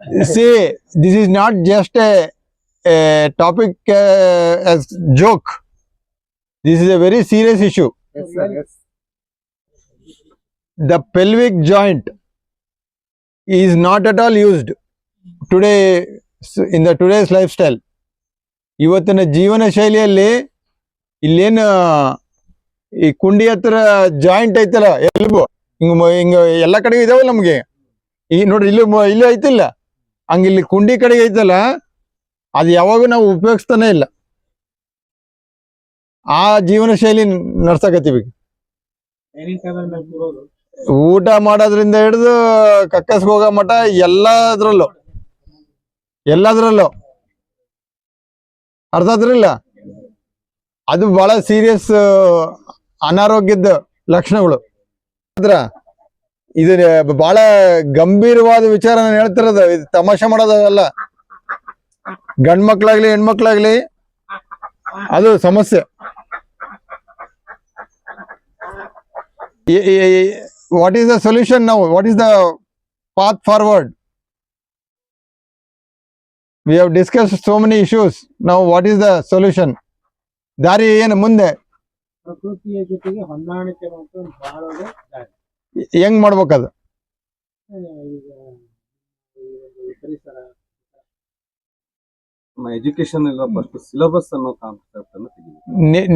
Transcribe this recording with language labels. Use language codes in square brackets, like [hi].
[en] See, this is not just a topic as joke. This is a very serious issue. The pelvic joint is not at all used today in the today's lifestyle. [kn] ಇವತ್ತಿನ ಜೀವನ ಶೈಲಿಯಲ್ಲಿ ಇಲ್ಲೇನು ಈ ಕುಂಡಿ ಹತ್ರ joint ಐತಲ್ಲ elbow ಹಿಂಗ ಎಲ್ಲ ಕಡೆಗೂ ಇದಾವಲ್ಲ ನಮ್ಗೆ. ಈಗ ನೋಡ್ರಿ ಇಲ್ಲಿ ಐತಿಲ್ಲ, ಹಂಗ ಇಲ್ಲಿ ಕುಂಡಿ ಕಡೆಗೆ ಐತಲ್ಲ, ಅದು ಯಾವಾಗೂ ನಾವು ಉಪಯೋಗಿಸ್ತಾನೆ ಇಲ್ಲ. ಆ ಜೀವನ ಶೈಲಿ ನಡ್ಸಕತ್ತೀವಿ. ಡೈನಿಂಗ್ ಟೇಬಲ್ ಮೇಲೆ ಕೂರೋದು, ಊಟ ಮಾಡೋದ್ರಿಂದ ಹಿಡಿದು ಕಕ್ಕಸ್ಗೆ ಹೋಗೋ ಮಟ ಎಲ್ಲದ್ರಲ್ಲೂ ಅರ್ಥ ಆದ್ರಿಲ್ಲ. ಅದು ಬಹಳ ಸೀರಿಯಸ್ ಅನಾರೋಗ್ಯದ ಲಕ್ಷಣಗಳು. ಇದು ಬಹಳ ಗಂಭೀರವಾದ ವಿಚಾರ ನಾನು ಹೇಳ್ತಿರೋದು. ಇದು ತಮಾಷೆ ಮಾಡೋದಲ್ಲ. ಗಂಡ್ ಮಕ್ಳಾಗ್ಲಿ ಹೆಣ್ಮಕ್ಳಾಗ್ಲಿ ಅದು ಸಮಸ್ಯೆ. [en] What is the solution now? What is the path forward? We have discussed so many issues. Now what is the solution? [kn] ದಾರಿ ಏನು ಮುಂದೆ? ಪ್ರಕೃತಿಯ ಜೊತೆಗೆ ಹೊಂದಾಣಿಕೆ ಮಾಡ್ಕೊಂಡು ಬಾಳೋದೇ ದಾರಿ. ಹೆಂಗ್ ಮಾಡ್ಬೇಕದು? ಈಗ ಈ ಪರಿಸರ ಎಜುಕೇಶನ್ ಇಲ್ಲ, ಫಸ್ಟ್ ಸಿಲೆಬಸ್ ಅನ್ನೋ ಕಾನ್ಸೆಪ್ಟ್ ಅನ್ನು ತೆಗಿಬೇಕು.